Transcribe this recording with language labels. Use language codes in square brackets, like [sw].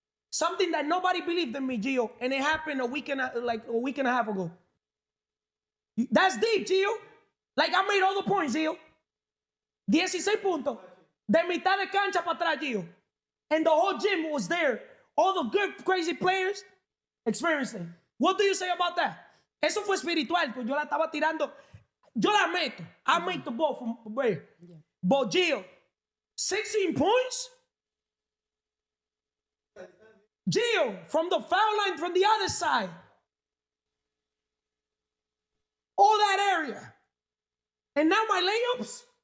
[en] Something that nobody believed in me, Gio. And it happened a week and a half ago. That's deep, Gio. Like, I made all the points, Gio. 16 puntos. [es] De mitad de cancha para atrás, [en] Gio. And the whole gym was there. All the good, crazy players experiencing. What do you say about that? [es] Eso fue espiritual, pues yo la estaba tirando. Yo la meto. [en] I make the ball from where? Yeah. But Gio, 16 points? Gio, from the foul line from the other side. All that area. And now my layups.